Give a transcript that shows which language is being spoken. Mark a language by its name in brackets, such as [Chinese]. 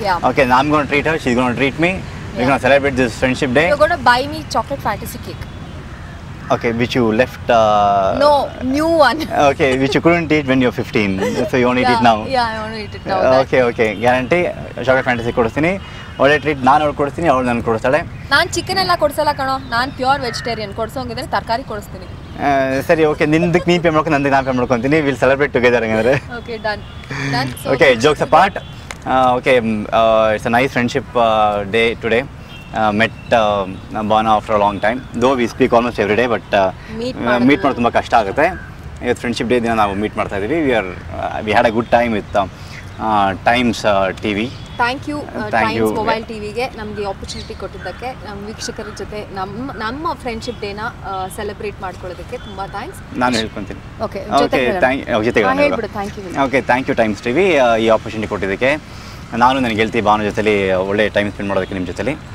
[English] Okay, I'm going to treat her, she's going to treat me. We're going to celebrate this friendship day. You're going to buy me chocolate fantasy cake. Okay, which you left. No, new one. Okay, which you couldn't eat when you're 15, so you want to eat it now. Yeah, I want to eat it now. Okay, guarantee chocolate fantasy [Kannada] ಕೊಡಿಸ್ತೀನಿ. ಒಳ್ಳೆ treat ನಾನು ಅವ್ಳು ಕೊಡಿಸ್ತೀನಿ, ಅವಳು ನನಗೆ ಕೊಡಿಸ್ತಾಳೆ. ನಾನು chicken ಎಲ್ಲ ಕೊಡಿಸಲ್ಲ ಕಣೋ, ನಾನು ಪ್ಯೂರ್ ವೆಜಿಟೇರಿಯನ್. ಕೊಡಿಸೋಂಗಿದ್ರೆ ತರಕಾರಿ ಕೊಡಿಸ್ತೀನಿ. ಸರಿ, ಓಕೆ, ನಿಂದಕ್ಕೆ ನೀನು ಪೇ ಮಾಡ್ಕೊಂಡು ನಂದಕ್ಕೆ ನಾನು ಪೇ ಮಾಡ್ಕೊತೀನಿ. [English] Will celebrate together ಹಂಗಂದ್ರೆ. Okay, done. Okay, jokes apart. Okay, it's a nice friendship day today. Met Bhavana after a long time. Though we speak almost every day, but meet [Kannada] ಮಾಡೋದು ತುಂಬ ಕಷ್ಟ ಆಗುತ್ತೆ. ಇವತ್ತು friendship day ದಿನ ನಾವು meet ಮಾಡ್ತಾ ಇದ್ದೀವಿ. [English] We had a good time with Times TV. [Kannada] Thank you times mobile ಟಿವಿಗೆ ನಮಗೆ ಆಪರ್ಚುನಿಟಿ ಕೊಟ್ಟಿದ್ದಕ್ಕೆ, ನಮ್ಮ ವೀಕ್ಷಕರ ಜೊತೆ ನಮ್ಮ ಫ್ರೆಂಡ್ಶಿಪ್ ಡೇನ ಸೆಲೆಬ್ರೇಟ್ ಮಾಡ್ಕೊಳ್ಳೋದಕ್ಕೆ ತುಂಬ ಥ್ಯಾಂಕ್ಸ್. ನಾನು ಹೇಳ್ಕೊತೀನಿ. [English] okay, [Kannada] ಹೇಳ್ಬಿಡು. ಥ್ಯಾಂಕ್ ಯು ಟೈಮ್ಸ್ ಟಿವಿ ಈ ಆಪರ್ಚುನಿಟಿ ಕೊಟ್ಟಿದ್ದಕ್ಕೆ. ನಾನು ನನಗೆ ಗೆಲ್ತಿ ಭಾವನ ಜೊತೆಲಿ ಒಳ್ಳೆ ಟೈಮ್ ಸ್ಪೆಂಡ್ ಮಾಡೋದಕ್ಕೆ ನಿಮ್ಮ ಜೊತೆಲಿ.